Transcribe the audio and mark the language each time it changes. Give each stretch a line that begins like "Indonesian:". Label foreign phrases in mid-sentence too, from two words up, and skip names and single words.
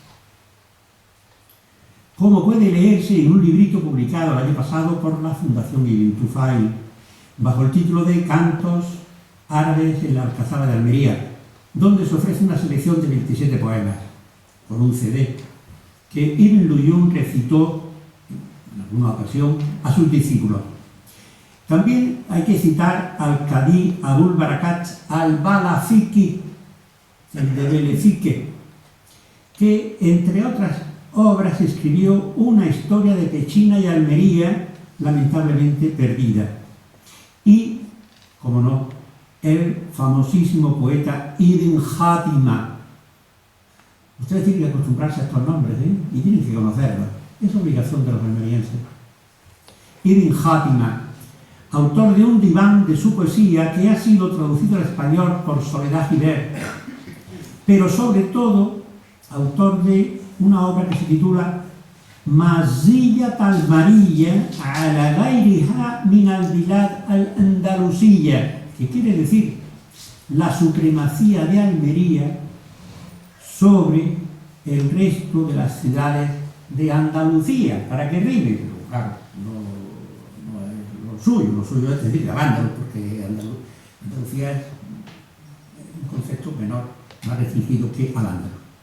Spanish: Como puede leerse en un librito publicado el año pasado por la Fundación Ibn Tufail, bajo el título de Cantos árabes en la Alcazaba de Almería, donde se ofrece una selección de 27 poemas, con un CD, que Ibn Luyún recitó en alguna ocasión a sus discípulos. También hay que citar al Qadí Abul Barakat al-Balafiki, el de Belefique, que entre otras obras escribió una historia de Pechina y Almería lamentablemente perdida. Y, como no, el famosísimo poeta Ibn Játima. Ustedes tienen que acostumbrarse a estos nombres, y tienen que conocerlos. Es obligación de los almerienses. Ibn Játima, autor de un diván de su poesía que ha sido traducido al español por Soledad Gibert, pero sobre todo autor de una obra que se titula Maziyat al-Mariyya ala ghayriha min al-bilad al-Andalusiyya, que quiere decir la supremacía de Almería sobre el resto de las ciudades de Andalucía, para que rime, pero claro, no es lo suyo es decir Al-Ándalus, porque Andalucía es un concepto menor, más restringido que Al-Ándalus.